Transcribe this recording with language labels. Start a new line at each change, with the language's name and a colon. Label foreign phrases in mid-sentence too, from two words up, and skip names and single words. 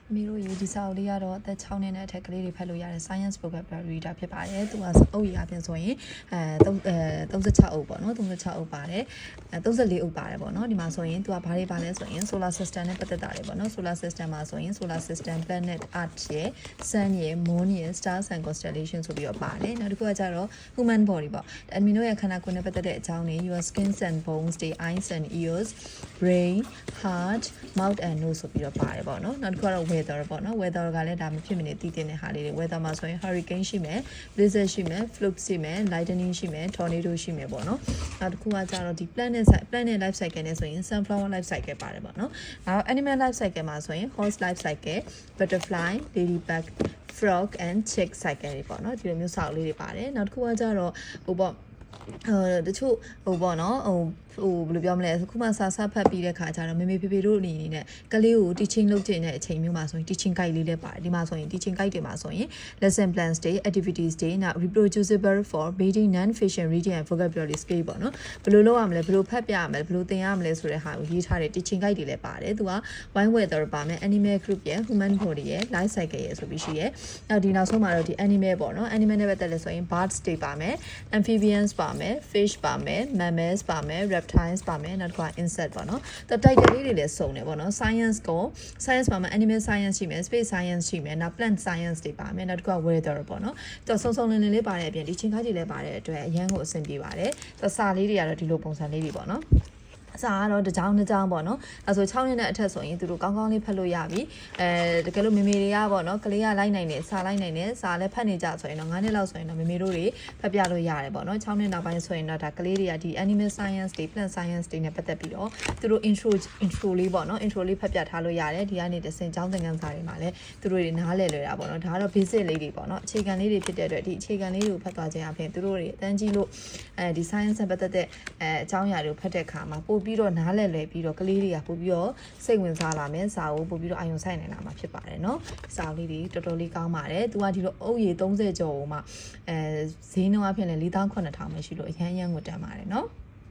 Burmese: မီတို့ရေးဒီစာအုပ်လေးကတော့အသက်6နှစ်နဲ့အထက်ကလေးတွေဖတ်လို့ရတဲ့
English: science vocabulary
Burmese: တာဖြစ်ပါတယ်သူကအုပ်ရအပြင်ဆိုရင်36အုပ်ပေါ့နော်36အုပ်ပါတယ်34အု ပ်ပါတယ်ပေါ့နော်ဒီမှာဆိုရင်သူကဘာတွေပါလဲဆိုရင်
English: solar system
Burmese: နဲ့ပတ်သက်တာတွေပေါ့နော်
English: solar system
Burmese: မှာဆိုရင်
English: solar system planet earth
Burmese: ရဲ့ sun ရဲ့ moon ရဲ့
English: stars and constellation
Burmese: ဆိုပြီးတော့ပါတယ်နောက်တစ်ခုကကျတော့
English: human body
Burmese: ပေါ့အမီတို့ရဲ့ခန္ဓာကိုယ်နဲ့ပတ်သက်တဲ့အကြောင်းတွေ
English: your skin and bones
Burmese: တွေ
English: eyes and ears brain heart mouth and nose
Burmese: ဆိုပြီးတော့ပါတယ်ပေါ့နော်နောက်တစ်ခုကတော့ weather ပေါ့နော် weather ကလည်းဒါမဖြစ်မနေတည်တဲ့ဟာလေးတွေ weather မှာဆိုရင် hurricane ရှိမယ် blizzard ရှိမယ် flood ရှိမယ် lightning ရှိမယ် tornado ရှိမယ်ပေါ့နော်နောက်တစ်ခုကကျတော့ဒီ
English: planet life cycle
Burmese: နဲ့ဆိုရင်
English: sunflower life cycle
Burmese: ပါတယ်ပေါ့နော်နောက်
English: animal life cycle
Burmese: မှာဆိုရင်
English: horse life cycle butterfly ladybug frog and chick cycle
Burmese: တွေပေါ့နော်ဒီလိုမျိုးစောက်လေးတွေပါတယ်နောက်တစ်ခုကကျတော့ဟိုပေါ့တချို့ဟိုပေါ့နော်ဘယ်လိုပြောမလဲခုမှစာဖတ်ပြီးတဲ့ခါကျတော့မေမေဖေဖေတို့အနေနဲ့ကလေးကို teaching လုပ်ကျင်တဲ့အချိန်မျိုးမှာဆိုရင်
English: teaching guide
Burmese: လေးလည်းပါတယ်ဒီမှာဆိုရင်
English: teaching guide
Burmese: တွေမှာဆိုရင်
English: lesson plans
Burmese: တွေ activities တွေနောက် reproducible
English: for reading non fiction reading and vocabulary skill
Burmese: ပေါ့နော်ဘယ်လိုလုပ်ရမလဲဘယ်လိုဖတ်ပြရမလဲဘယ်လိုသင်ရမလဲဆိုတဲ့ဟာကိုရေးထားတဲ့
English: teaching guide
Burmese: တွေလည်းပါတယ်သူက
English: wine weather
Burmese: ပါမယ်
English: animal group
Burmese: ရဲ့
English: human body
Burmese: ရဲ့
English: life cycle
Burmese: ရဲ့ဆိုပြီးရှိရဲ့နောက်ဒီနောက်ဆုံးမှာတော့ဒီ animal ပေါ့နော် animal နဲ့ပတ်သက်လဲဆိုရင် birds တွေပါမယ် amphibians ပါမယ် fish ပါမယ် mammals ပါမယ် reptiles ပါမယ် နောက်တစ်ခါ insect ပေါ့နော်သူ title လေးတွေလည်းစုံတယ်ပေါ့နော် science ကို science ပါမယ်
English: animal science
Burmese: ရှိမယ်
English: space science
Burmese: ရှိမယ်နောက်
English: plant science
Burmese: တွေပါမယ်နောက်တစ်ခါ weather ပေါ့နော်သူစုံလင်လေးပါတဲ့အပြင်ဒီချင်းကားကြီးလည်းပါတဲ့အတွက်အရန်ကိုအဆင်ပြေပါတယ်သူစာလေးတွေကတော့ဒီလို ပုံစံလေးတွေပေါ့နော်စာကတော့တစ်ကြောင်းပေါ့နော်အဲဆို6နှစ်နဲ့အထက်ဆိုရင်သူတို့ကောင်းကောင်းလေးဖတ်လို့ရပြီတကယ်လို့မေမေတွေကပေါ့နော်ကလေးကလိုက်နိုင်တယ်စာလိုက်နိုင်တယ်စာလည်းဖတ်နေကြဆိုရင်တော့9 နှစ်လောက်ဆိုရင်တော့မေမေတို့တွေဖတ်ပြလို့ရတယ်ပေါ့နော်6နှစ်နောက်ပိုင်းဆိုရင်တော့ဒါကလေးတွေကဒီ
English: animal science
Burmese: တွေ
English: plant science
Burmese: တွေနဲ့ပတ်သက်ပြီးတော့သူတို့ intro လေးပေါ့နော် intro လေးဖတ်ပြထားလို့ရတယ်ဒီကနေတစ်ဆင့်ကျောင်းသင်ခန်းစာတွေမှာလည်းသူတို့တွေနားလည်လွယ်တာပေါ့နော်ဒါကတော့ basic လေးတွေပေါ့နော်အခြေခံလေးတွေဖြစ်တဲ့အတွက်ဒီအခြေခံလေးတွေကိုဖတ်သွားခြင်းအပြင်သူတို့တွေအတန်းကြီးလို့ဒီ science နဲ့ပတ်သက်တဲ့အကြောင်းအရာတွေကိုဖတ်တဲ့အခါမှာပို့ပြီးတော့နားလည်လွယ်ပြီးတော့ကလေးတွေကပို့ပြီးတော့စိတ်ဝင်စားလာမယ်စာကိုပို့ပြီးတော့အာရုံစိုက်နိုင်လာမှာဖြစ်ပါတယ်เนาะစာလေးတွေတော်တော်လေးကောင်းပါတယ်သူကဒီလိုအုပ်ရည်30ကျော်ဟိုမှာဈေးနှုန်းအဖြစ်လည်း 4,900 ပဲရှိလို့အရန်ကိုတန်ပါတယ်เนาะ